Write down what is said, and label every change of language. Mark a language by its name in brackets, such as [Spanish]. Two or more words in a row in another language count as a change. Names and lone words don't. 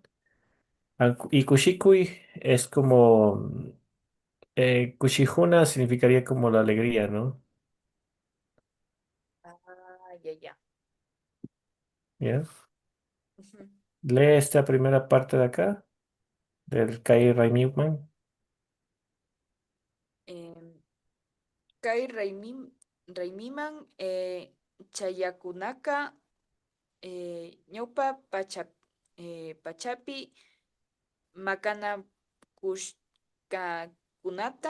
[Spanish] Y Kushikui es como, Kushihuna significaría como la alegría, ¿no? ya, ya. ¿Ya? Ujú. Lee esta primera parte de acá, del Kai Raimiwan. [Quechua] Em, Kai Raimiman, Chayakunaka, ñawpa pachapi, makana kushkakunata,